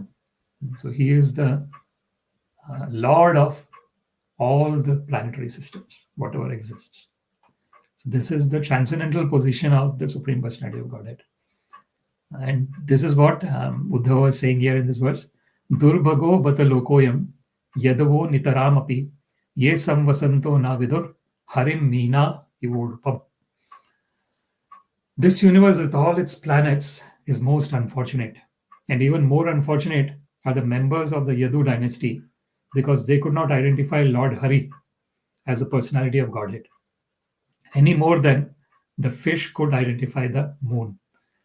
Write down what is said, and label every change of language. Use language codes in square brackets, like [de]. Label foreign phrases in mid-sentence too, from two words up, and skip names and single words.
[en] So he is the Lord of all the planetary systems, whatever exists. So this is the transcendental position of the Supreme Personality of Godhead. And this is what Uddhava is saying here in this verse. [sa] Durbhago bata lokoyam yadavo nitarām api ye saṁvasanto na vidur harim mīnā ivoḍupam. [en] This universe with all its planets is most unfortunate. And even more unfortunate are the members of the Yadu dynasty, because they could not identify Lord Hari as a personality of Godhead any more than the fish could identify the moon.